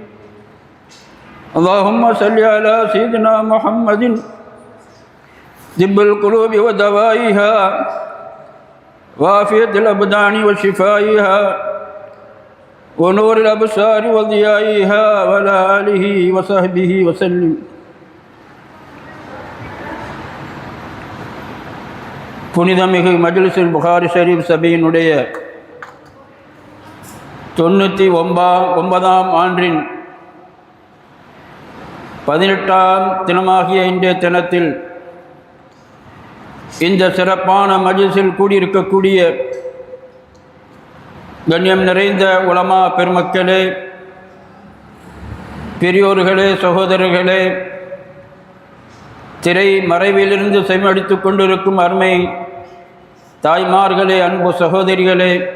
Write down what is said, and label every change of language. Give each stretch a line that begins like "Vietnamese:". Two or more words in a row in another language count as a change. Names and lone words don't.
Arabic: اللهم صل على سيدنا محمد طب القلوب ودوائها وعافية الأبدان وشفائها ونور الأبصار وضيائها وعلى آله وصحبه وسلم.
Tamil: புனிதமிகு மஜ்லிஸுல் புகாரி ஷரீஃப் சபையினுடைய 99ஆம் ஆண்டின் 18ஆம் தினமாகிய இன்றைய தினத்தில் இந்த சிறப்பான மஜ்லிஸில் கூடியிருக்கக்கூடிய கண்ணியம் நிறைந்த உலமா பெருமக்களே, பெரியோர்களே, சகோதரர்களே, திரை மறைவிலிருந்து செவிமடித்து கொண்டிருக்கும் அருமை தாய்மார்களே, அன்பு சகோதரிகளே,